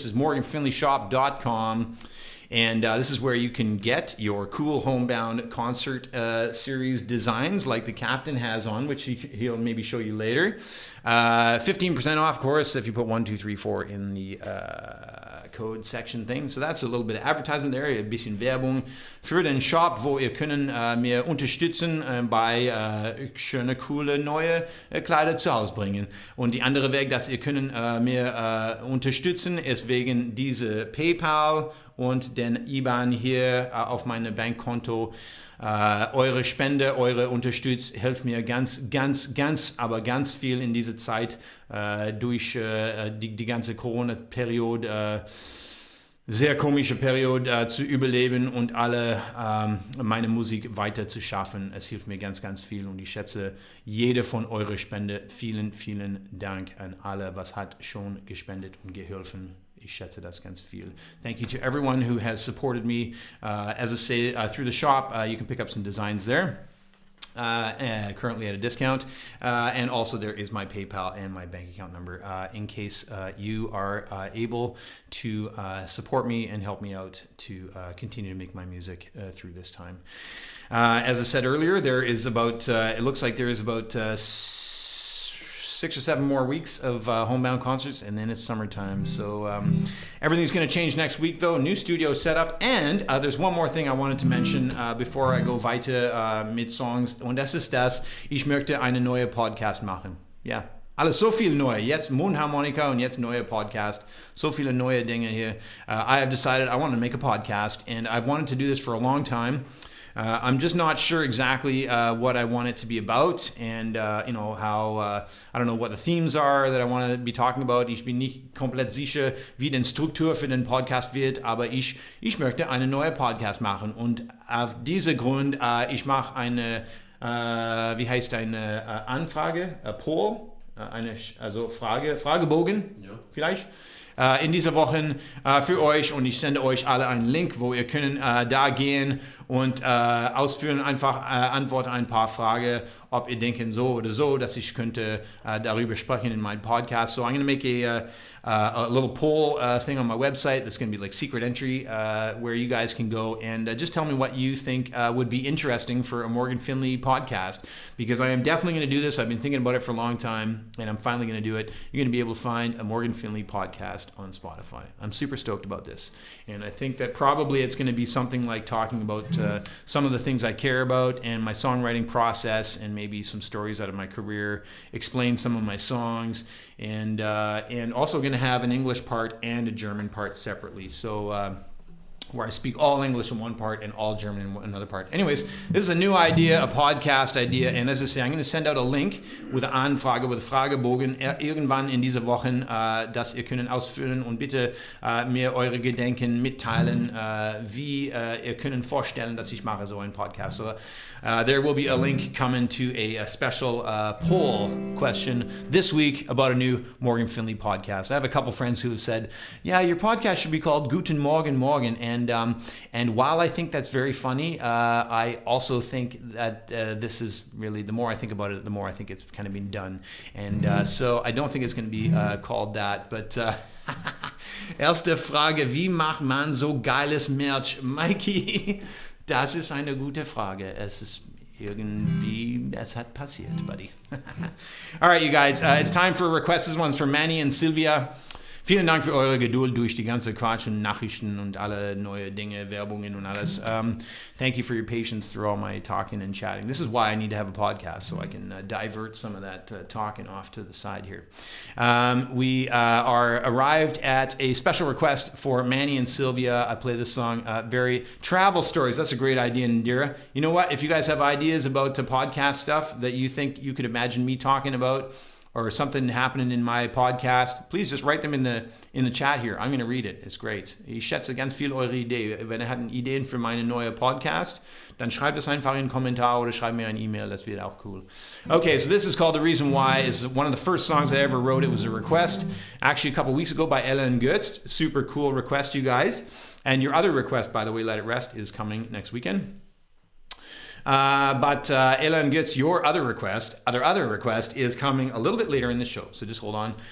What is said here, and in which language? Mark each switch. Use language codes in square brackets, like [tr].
[en] This is morganfinleyshop.com. And this is where you can get your cool Homebound concert series designs like the captain has on, which he'll maybe show you later. 15% off, of course, if you put 1, 2, 3, 4 in the code section thing. So that's a little bit of advertisement there, [de] ein bisschen Werbung für den Shop, wo ihr können mir unterstützen bei schöne, coole, neue Kleider zu Hause bringen. Und die andere Weg, dass ihr können mir unterstützen, ist wegen diese PayPal und den IBAN hier auf meinem Bankkonto. Eure Spende, eure Unterstützung hilft mir ganz viel in dieser Zeit durch die ganze Corona-Periode, sehr komische Periode zu überleben und alle meine Musik weiter zu schaffen. Es hilft mir ganz viel und ich schätze jede von eurer Spende. Vielen Dank an alle, was hat schon gespendet und geholfen. Ich schätze das ganz viel. [en] Thank you to everyone who has supported me. As I say, through the shop, you can pick up some designs there. Currently at a discount. And also there is my PayPal and my bank account number in case you are able to support me and help me out to continue to make my music through this time. As I said earlier, there is about, it looks like there is about 6 or 7 more weeks of Homebound concerts, and then it's summertime. So everything's going to change next week, though. New studio setup. And there's one more thing I wanted to mention before I go [de] weiter mit Songs. Und das ist das, ich möchte eine neue Podcast machen. Ja, alles so viel neu. Jetzt Mundharmonika und jetzt neue Podcast. So viele neue Dinge hier. [en] I have decided I want to make a podcast, and I've wanted to do this for a long time. I'm just not sure exactly what I want it to be about, and how I don't know what the themes are that I want to be talking about. [de] Ich bin nicht komplett sicher, wie die Struktur für den Podcast wird, aber ich möchte eine neue Podcast machen, und auf diesen Grund ich mache eine Anfrage, Poll, Fragebogen, ja. Vielleicht. In dieser Woche für euch, und ich sende euch alle einen Link, wo ihr können da gehen und ausführen, einfach antworten ein paar Fragen, ob ihr denken so oder so, dass ich könnte darüber sprechen in meinem Podcast. [en] So I'm going to make a little poll thing on my website that's going to be like secret entry where you guys can go and just tell me what you think would be interesting for a Morgan Finley podcast, because I am definitely going to do this. I've been thinking about it for a long time, and I'm finally going to do it. You're going to be able to find a Morgan Finley podcast on Spotify. I'm super stoked about this, and I think that probably it's going to be something like talking about some of the things I care about and my songwriting process, and maybe some stories out of my career, explain some of my songs, and also going to have an English part and a German part separately. So where I speak all English in one part and all German in another part. Anyways, this is a new idea, a podcast idea, and as I say, I'm going to send out a link with an Anfrage, with a [de] Fragebogen irgendwann in dieser Woche, dass ihr können ausfüllen und bitte mir eure Gedanken mitteilen, wie ihr können vorstellen, dass ich mache so einen Podcast. [en] So there will be a link coming to a special poll question this week about a new Morgan Finley podcast. I have a couple friends who have said, yeah, your podcast should be called Guten Morgen Morgen, and while I think that's very funny, I also think that this is really, the more I think about it, the more I think it's kind of been done. And so I don't think it's going to be called that. But [de] erste Frage, wie macht man so geiles Merch? [en] Mikey, [de] das ist eine gute Frage. Es ist irgendwie, es hat passiert, [en] buddy. All right, you guys, it's time for requests. This one's from Manny and Sylvia. [de] Vielen Dank für eure Geduld durch die ganze Quatsch und Nachrichten und alle neue Dinge, Werbungen und alles. [en] Thank you for your patience through all my talking and chatting. This is why I need to have a podcast, so I can divert some of that talking off to the side here. We are arrived at a special request for Manny and Sylvia. I play this song, very travel stories. That's a great idea, Indira. You know what? If you guys have ideas about the podcast stuff that you think you could imagine me talking about, or something happening in my podcast, please just write them in the chat here. I'm going to read it. It's great. [de] Ich schätze ganz viel eure Idee. Wenn ihr habt Ideen für meine neue Podcast, dann schreibt es einfach in einen Kommentar oder schreibt mir eine E-Mail. Das wird auch cool. [en] Okay, so this is called The Reason Why. It's one of the first songs I ever wrote. It was a request, actually a couple weeks ago by Ella and Götz. Super cool request, you guys. And your other request, by the way, Let It Rest, is coming next weekend. But Ella and Götz, your other request is coming a little bit later in the show, so just hold on.